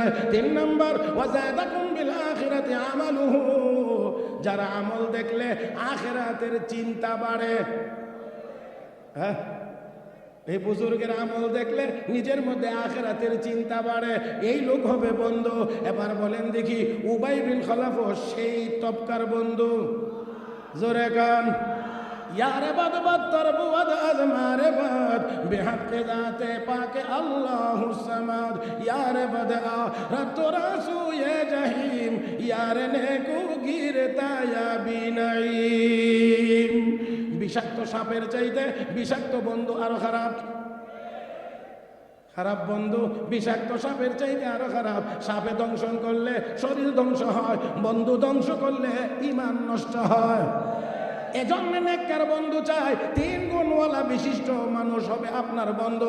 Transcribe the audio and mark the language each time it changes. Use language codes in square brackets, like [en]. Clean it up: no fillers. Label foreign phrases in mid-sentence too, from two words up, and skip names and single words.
[bn] 3 নাম্বার, [ar] وجدكم بالآخرة عمله, [bn] যারা আমল দেখলে আখিরাতের চিন্তা বাড়ে। হ্যাঁ, এই বুজুর্গের আমল দেখলে নিজের মধ্যে আখিরাতের চিন্তা বাড়ে, এই লোক হবে বন্ধু। এবার বলেন দেখি, উবাই বিন খালাফ সেই তবকার বন্ধু? জোরে কান। [fa] یار بد بدتر بود از مار بد به حق ذات پاک الله صمد یار بد آرد ترا سوی جحیم یار نیکو گیر تا یابی نعیم. [bn] বিষাক্ত সাপের চাইতে বিষাক্ত বন্ধু আরো খারাপ। খারাপ বন্ধু বিষাক্ত সাপের চাইতে আরো খারাপ। সাপে দংশন করলে শরীর ধ্বংস হয়, বন্ধু ধ্বংস করলে ঈমান নষ্ট হয়। এজন্য নেককার বন্ধু চাই, 3 গুণওয়ালা বিশিষ্ট মানুষ হবে আপনার বন্ধু।